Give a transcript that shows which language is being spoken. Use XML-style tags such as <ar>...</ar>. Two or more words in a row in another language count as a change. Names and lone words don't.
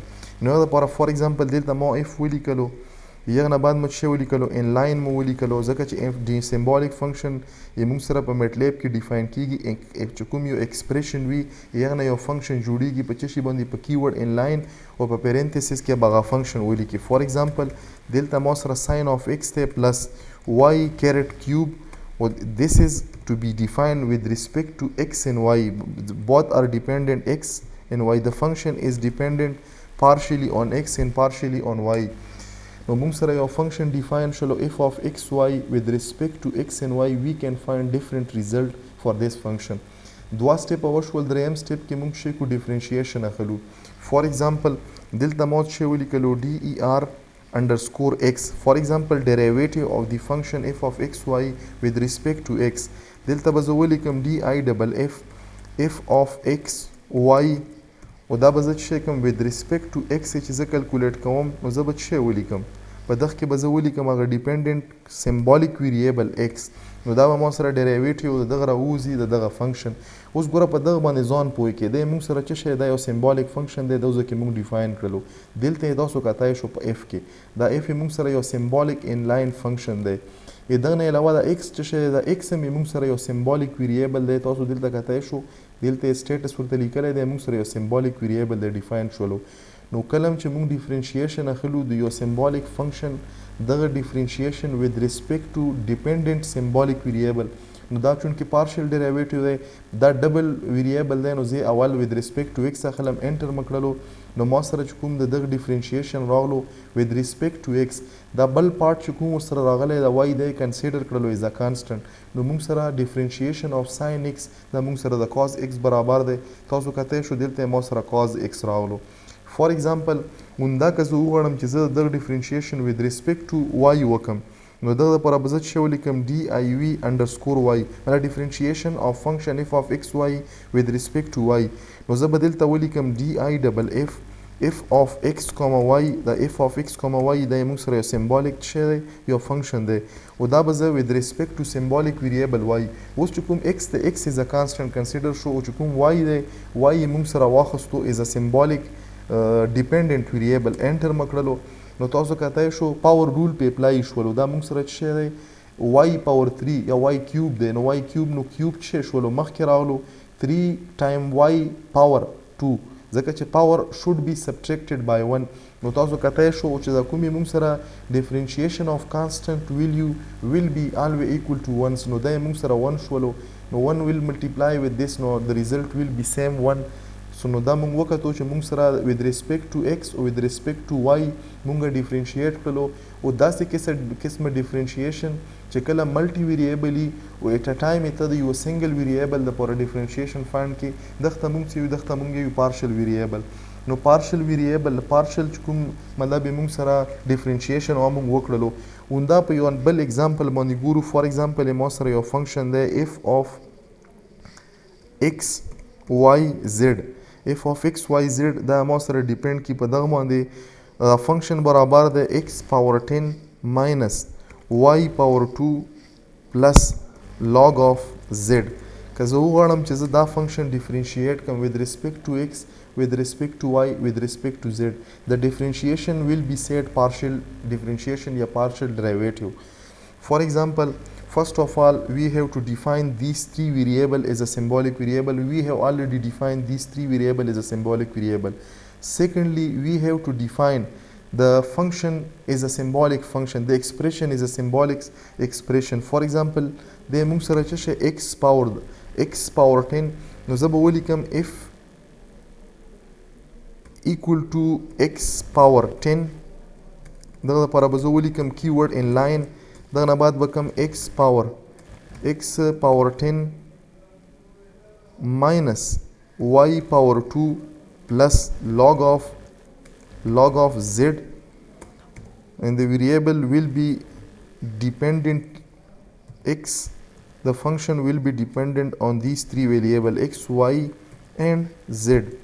<ps>نو هغه لپاره</ps> <en>for example</en> <ps>دلته ما اف ولیکلو یغه نه بعد مو څه ولیکلو</ps> <en>in line</en> <ps>مو ولیکلو ځکه چې اف دی</ps> <en>symbolic function</en> <ps>یې موږ سره په میټلیب کې ډیفاین کیږي. چې کوم یو ایکسپریشن وي یغه نه یو فنکشن جوړیږي په څه شي باندې په</ps> <en>keyword in line</en> <ps>او په پیرنتسس کې به هغه فنکشن ولیکي.</ps> <en>for example</en> <ps>دلته ما سره</ps> <en>sine of x</en> <ps>ته</ps> <en>plus y caret cube this is to be defined with respect to x and y. Both are dependent x and y. The function is dependent partially on x and partially on y.</en> <ps>نو موږ سره یو فنکشن ډیفاین شلو</ps> <en>f of xy with respect to x and y we can find different result for this function.</en> <ps>دوا سټیپ وشول. دریم سټیپ کې موږ شي کو ډیفرنشیشن اخلو.</ps> <en>for example</en> <ps>دلته مو شي ولیکلو</ps> <en>der underscore x.</en> <ps>For example derivative of the function f of xy with respect to x. دلته به زه ولیکم</ps> <en>di double f of xy</en> <ps>او دا به زه چې کوم</ps> <en>with respect to x</en> <ps>چې زه کلکولیټ کوم نو زه به څه ولیکم په دغه کې به زه ولیکم هغه</ps> <en>dependent symbolic variable</en> <ps>x. نو دا به ما سره ډیرایویټیو د دغه راوځي د دغه فنکشن. اوس ګوره په دغه باندې ځان پوه کېدی موږ سره څه شی دا یو</ps> <en>symbolic function</en> <ps>دی دوزه کې موږ ډیفاین کړلو. دلته یې تاسو کتای شو په f کې دا f موږ سره یو</ps> <en>symbolic in line function</en> <ps>دی. دغه نه علاوه د x څه شی دا x هم موږ سره یو</ps> <en>symbolic variable</en> <ps>دی. تاسو دلته کتای شو دلته سټیټس ورته لیکلی دی موږ سره یو</ps> <en>symbolic variable</en> <ps>دی ډیفاین شولو. نو کله چې موږ ډیفرنشیشن اخلو د یو</ps> <en>symbolic function</en> <ps>دغه ډیفرنشیشن</ps> <en>with respect to dependent symbolic variable</en> <ps>نو دا چون کې</ps> <en>partial derivative</en> <ps>دی دا</ps> <en>double variable</en> <ps>دی. نو زه اول</ps> <en>with respect to x</en> <ps>اخلم انټر مکړلو نو ما سره چې کوم د دغه ډیفرنشیشن راغلو</ps> <en>with respect to x</en> <ps>دا بل پارت چې کوم سره راغلی دا y دی کنسیډر کړلو</ps> <en>as a constant.</en> <ps>نو موږ سره</ps> <en>differentiation of sine x</en> <ps>دا موږ سره د</ps> <en>cos x</en> <ps>برابر دی. تاسو کته شو دلته ما سره</ps> <en>cos x</en> <ps>راغلو.</ps> <en>for example</en> <ps>اوندا که زه وغواړم چې زه دغه ډیفرنشیشن</ps> <en>with respect to y</en> <ps>وکم نو دغه لپاره به زه څه ولیکم</ps> <en>div underscore y</en> <ps>دا</ps> <en>differentiation of function f of xy with respect to y.</en> <ps>نو زه به دلته ولیکم</ps> <en>di double f f of x, y</en> <ps>دا</ps> <en>f of x, y</en> <ps>دا موږ سره یو سمبولیک شی دی یو فنکشن دی او دا به زه</ps> <en>with respect to symbolic variable y</en> <ps>اوس چې کوم x دی</ps> <en>x is a constant consider</en> <ps>شو او چې کوم y دی y یې موږ سره واخیستو</ps> <en>is a symbolic dependent variable</en> <ps>انټر مو کړلو نو تاسو کتای شو</ps> <en>power rule</en> <ps>په اپلای شولو دا موږ سره څه دی y پاور 3 یا y کیوب دی نو y کیوب نو کیوب څه شولو مخکې راغلو 3 ټایم y پاور 2 ځکه چې پاور</ps> <en>should be subtracted by 1</en> <ps>نو تاسو کتای شو چې دا کومې موږ سره</ps> <en>differentiation of constant value will be always equal to 1</en> <ps>نو دا موږ سره 1 شولو نو 1</ps> <en>will multiply with this</en> <ps>نو</ps> <en>the result will be same 1</en> <ps>سو نو دا موږ وکتو چې موږ سره</ps> <en>with respect to x</en> <ps>او</ps> <en>with respect to y</en> <ps>موږ differentiate کړلو او داسې قسمه differentiation چې کله</ps> <en>multi variable</en> <ps>او</ps> <en>at a time</en> <ps>ته د یو</ps> <en>single variable</en> <ps>د پوره differentiation فاینډ کې دغه موږ چې دغه موږ یو</ps> <en>partial variable</en> <ps>نو</ps> <en>partial variable</en> <ps>پارشل کوم مطلب موږ سره differentiation او موږ وکړلو اوندا په یو بل اگزامپل باندې ګورو</ps> <en>for example</en> <ps>مو سره یو فنکشن دی f of</ps> <en>x y z f of x y z</en> <ps>دا مو سره ډیپند کی په دغه باندې فنکشن برابر دی</ps> <en>x power 10 minus y power 2 plus log of z</en> <ps>که زه وغواړم چې زه دا فنکشن ډیفرینشیټ کوم</ps> <en>with respect to x with respect to y with respect to z the differentiation will be said partial differentiation یا partial derivative for example first of all we have to define these three variable as a symbolic variable we have already defined these three variable as a symbolic variable secondly we have to define the function is a symbolic function the expression is a symbolic expression for example</en> <ps>د موږ سره چې</ps> <en>x power 10 نو زه به ولیکم f equal to x power 10</en> <ps>دغه لپاره به زه ولیکم</ps> <en>keyword in line</en> <ps>دغه نه بعد به کوم</ps> <en>x power 10 minus y power 2 plus log of z and the variable will be dependent x the function will be dependent on these three variables x y and z</en>